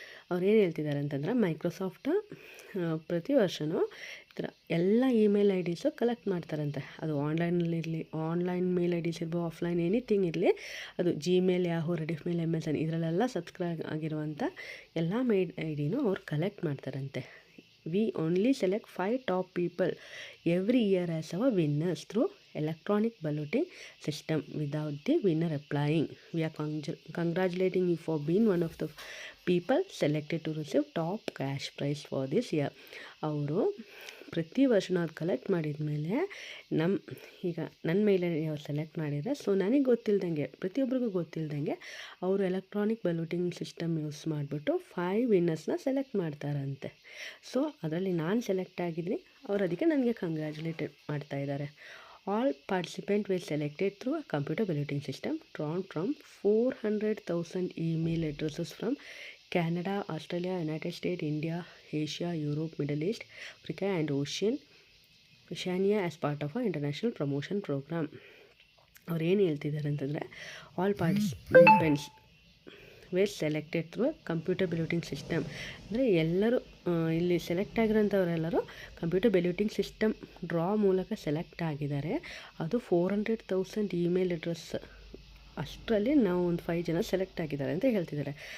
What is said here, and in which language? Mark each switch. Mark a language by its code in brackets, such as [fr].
[kn] ಅವ್ರು ಏನು ಹೇಳ್ತಿದ್ದಾರೆ ಅಂತಂದರೆ, ಮೈಕ್ರೋಸಾಫ್ಟ್ ಪ್ರತಿ ವರ್ಷವೂ ಈ ಥರ ಎಲ್ಲ ಇಮೇಲ್ ಐ ಡಿಸು ಕಲೆಕ್ಟ್ ಮಾಡ್ತಾರಂತೆ. ಅದು ಆನ್ಲೈನಲ್ಲಿರಲಿ, ಆನ್ಲೈನ್ ಮೇಲ್ ಐ ಡಿಸ್ ಇರ್ಬೋದು, ಆಫ್ಲೈನ್ ಎನಿಥಿಂಗ್ ಇರಲಿ, ಅದು ಜಿಮೇಲ್, ಯಾಹೂ, ರೆಡಿಫ್ಮೇಲ್, MSN ಇದರಲ್ಲೆಲ್ಲ ಸಬ್ಸ್ಕ್ರೈಬ್ ಆಗಿರುವಂಥ ಎಲ್ಲ ಮೇಲ್ ಐ ಡಿನೂ ಅವ್ರು ಕಲೆಕ್ಟ್ ಮಾಡ್ತಾರಂತೆ. [en] We only select 5 top people every year as our winners through electronic balloting system without the winner applying. We are congratulating you for being one of the people selected to receive top cash prize for this year. [kn] ಅವರು ಪ್ರತಿ ವರ್ಷ ನಾವು collect ಮಾಡಿದ ಮೇಲೆ ಈಗ ನನ್ನ ಮೇಲೆ ಅವ್ರು ಸೆಲೆಕ್ಟ್ ಮಾಡಿದರೆ, ಸೊ ನನಗೆ ಗೊತ್ತಿಲ್ದಂಗೆ, ಪ್ರತಿಯೊಬ್ಬರಿಗೂ ಗೊತ್ತಿಲ್ದಂಗೆ ಅವರು ಎಲೆಕ್ಟ್ರಾನಿಕ್ ಬಲೂಟಿಂಗ್ ಸಿಸ್ಟಮ್ ಯೂಸ್ ಮಾಡಿಬಿಟ್ಟು 5 ವಿನ್ನರ್ಸ್ನ ಸೆಲೆಕ್ಟ್ ಮಾಡ್ತಾರಂತೆ. ಸೊ ಅದರಲ್ಲಿ ನಾನು ಸೆಲೆಕ್ಟ್ ಆಗಿದ್ದೀನಿ. ಅವ್ರು ಅದಕ್ಕೆ ನನಗೆ ಕಂಗ್ರ್ಯಾಚುಲೇಟೆಡ್ ಮಾಡ್ತಾ ಇದ್ದಾರೆ. [en] All participant will selected through a computer balloting system drawn from 400,000 email addresses from Canada, Australia, United States, India, Asia, Europe, Middle East, Africa and Oceania as part of our international promotion program. [kn] ಅವ್ರು ಏನು ಹೇಳ್ತಿದ್ದಾರೆ ಅಂತಂದರೆ, [en] All participants were selected through computer balloting system. [kn] ಅಂದರೆ ಎಲ್ಲರೂ ಇಲ್ಲಿ select ಆಗಿರೋಂಥವರೆಲ್ಲರೂ computer ಬಲೂಟಿಂಗ್ system draw ಮೂಲಕ select ಆಗಿದ್ದಾರೆ. ಅದು 400,000 ಇಮೇಲ್ ಅಡ್ರೆಸ್, ಅಷ್ಟರಲ್ಲಿ ನಾವು ಒಂದು 5 ಜನ ಸೆಲೆಕ್ಟ್ ಆಗಿದ್ದಾರೆ ಅಂತ ಹೇಳ್ತಿದ್ದಾರೆ.